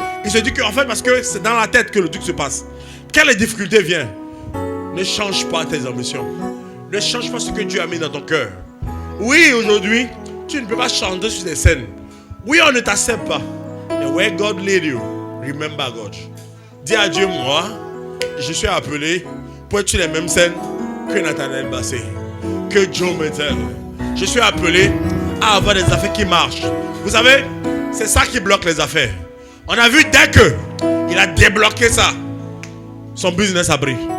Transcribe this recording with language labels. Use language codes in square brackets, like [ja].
[fr] Il se dit qu'en fait, parce que c'est dans la tête que le truc se passe. Quand les difficultés viennent, ne change pas tes ambitions. Ne change pas ce que Dieu a mis dans ton cœur. Oui, aujourd'hui, tu ne peux pas chanter sur des scènes. Oui, on ne t'accepte pas. [en] Mais where God lead you, remember God. [fr] Dis à Dieu, moi, je suis appelé pour être sur les mêmes scènes que Nathanaël Bassé, que Joe Mettel. Je suis appelé à avoir des affaires qui marchent. Vous savez, c'est ça qui bloque les affaires. On a vu dès qu'il a débloqué ça, son business a pris.